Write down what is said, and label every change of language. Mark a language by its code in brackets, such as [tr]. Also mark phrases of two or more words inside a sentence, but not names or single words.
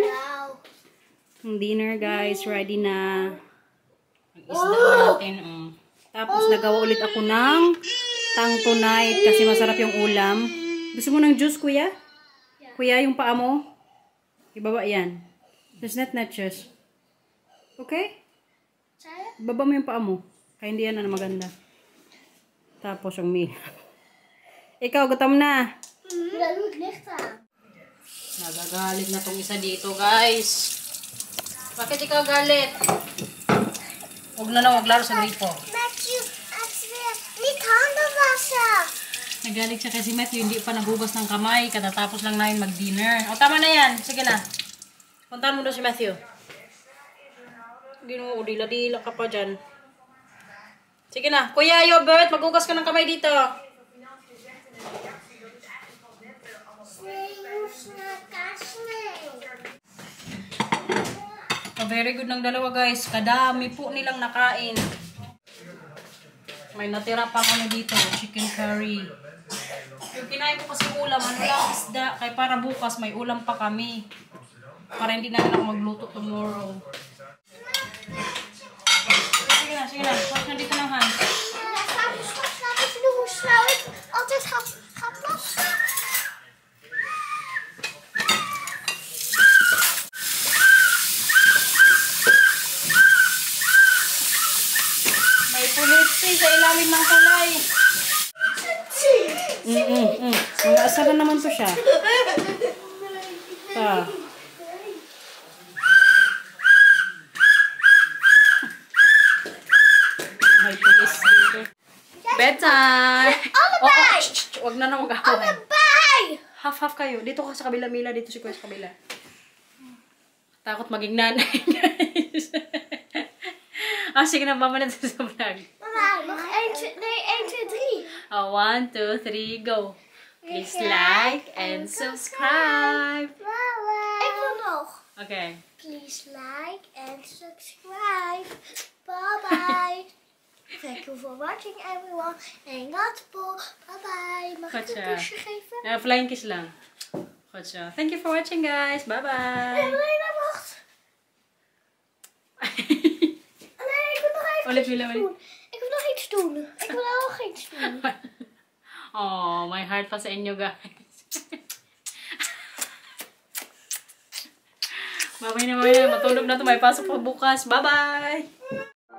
[tl] Ang dinner, guys. Ready na. Ang isda natin. Tapos nagawa ulit ako ng tang tonight kasi masarap yung ulam. Gusto mo ng juice, kuya? Kuya, yung paa mo? Ibaba yan. [en] Just not just. [tl] Okay? Baba mo yung paa mo. Kaya hindi yan na maganda. Tapos yung meal. Ikaw, gutom na. Nagagalit na tong isa dito, guys. Bakit ikaw galit? Huwag na lang maglaro sa gripo. Matthew, [nl] niet handen wassen. [tl] Nagalit siya kasi Matthew, hindi pa naghugas ng kamay. Katatapos lang namin mag-dinner. O, tama na yan. Sige na. Puntahan mo doon si Matthew. Hindi mo, dila-dila ka pa dyan. Sige na. Kuya Yogurt, maghugas ka ng kamay dito. [nl] Nee, je hoeft [en] Very good [tl] ng dalawa guys. Kadami po nilang nakain. May natira pa kami dito. [en] Chicken curry. [tl] Yung kinain ko kasi ulam, ano lang isda. Kaya para bukas may ulam pa kami. Para hindi na ako magluto tomorrow. Sige na, sige na. Huwag na dito ng hand. [nl] Laten we doen hoe snel ik altijd ga plassen. [tl] May pulitsi sa ilalim ng kulay. Mga asaran naman to siya. May pulis dito. Bedtime! [nl] Allebei! [tl] Huwag na na mag-away. [nl] Allebei! [tl] Half-half kayo. Dito ka sa kabila, Mila. Dito si Kuya sa kabila. Takot maging nanay, guys. Sige na, mama na sa vlog. Mama, [nl] nog 1, 2, nee, 1, 2, 3. [tl] Oh, 1, 2, 3, go. [en] Please like and subscribe. [nl] Ik wil nog. [en] Okay. Please like and subscribe. Bye bye. Thank you for watching everyone. [nl] En dat po. [en] Bye bye. [nl] Mag ik [en] Gotcha. [nl] een kusje geven? [en] Flying kiss [tl] lang. [nl] Goed zo. [en] Thank you for watching, guys. Bye-bye. [nl] Lena, wacht. Nee, ik wil nog even [tl] Ulit, [nl] iets [tl] Mila, ulit. [nl] doen. Ik wil nog iets doen. Ik wil nog iets doen. [en] Oh, my heart [tl] pa sa inyo, guys. Mamaya na. Matulog na to. May pasok pa bukas. Bye-bye.